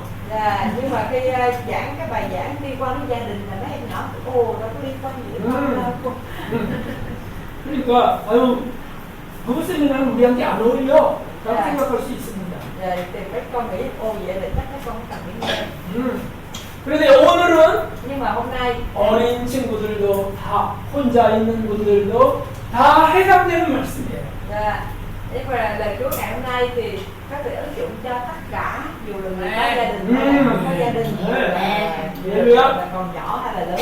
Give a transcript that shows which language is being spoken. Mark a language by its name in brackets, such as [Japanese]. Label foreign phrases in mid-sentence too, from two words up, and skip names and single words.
[Vietnamese] Dạ, nhưng mà khi giảng cái bài giảng liên quan đến gia đình là mấy em nhỏ ồ đâu có liên quan gì đến con đâu. [Korean] 그러니까 부부 세미나는 우리한테 안 어울려 라고 네. 생각할 수 있습니다. [Vietnamese] Dạ, thì mấy con nghĩ ồ vậy là chắc các con cần phải nghe. [Korean] 그런데 오늘은 [Vietnamese] Nhưng mà hôm nay [Korean] 어린 친구들도 다 혼자 있는 분들도 다 해당되는 말씀이에요. [Vietnamese] dạ, nhưng mà lời Chúa ngày hôm nay thì có thể ứng dụng cho tất cả dù là người có gia đình hay là không có gia đình, dù là còn nhỏ hay là lớn.